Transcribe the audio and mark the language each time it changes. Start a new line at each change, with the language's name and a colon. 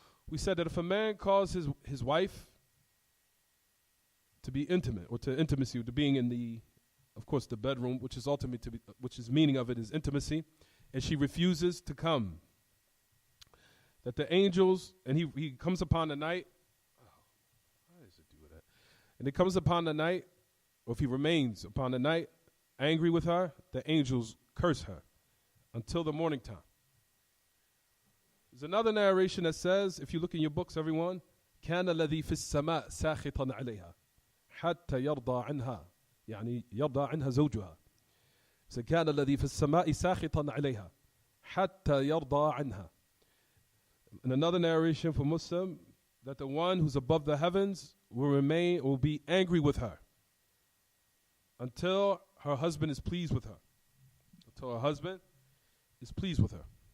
English: We said that if a man calls his wife to be intimate, or to intimacy, to being in the, of course, the bedroom, which is ultimate to be, which is meaning of it is intimacy, and she refuses to come, that the angels, and he comes upon the night, why does it do that? And it comes upon the night, or if he remains upon the night angry with her, the angels curse her until the morning time. There's another narration that says, if you look in your books, everyone,
Arabic: كان الذي في السماء ساخطا عليها حتى يرضى عنها يعني يرضى عنها زوجها. So كان الذي في السماء ساخطا عليها حتى يرضى عنها.
English: In another narration for Muslim, that the one who's above the heavens will be angry with her until her husband is pleased with her. Until her husband is pleased with her.